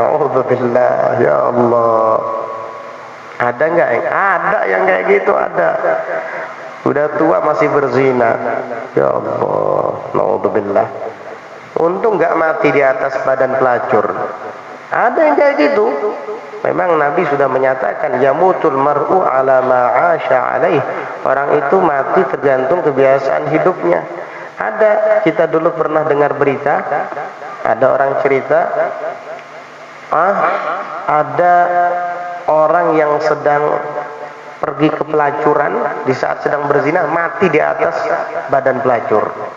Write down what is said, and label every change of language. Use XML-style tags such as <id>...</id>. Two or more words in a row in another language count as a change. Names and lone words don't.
<id>Na'udzubillah, ya Allah. Ada nggak? Ada yang kayak gitu, ada. Udah tua masih berzina, ya Allah. Na'udzubillah. Untung nggak mati di atas badan pelacur. Ada yang kayak gitu. Memang Nabi sudah menyatakan,</id> <ar>يموت المرء على ما عاش عليه.</ar> <id>Orang itu mati tergantung kebiasaan hidupnya. Ada, kita dulu pernah dengar berita, ada orang cerita, ada orang yang sedang pergi ke pelacuran, di saat sedang berzina mati di atas badan pelacur.</id>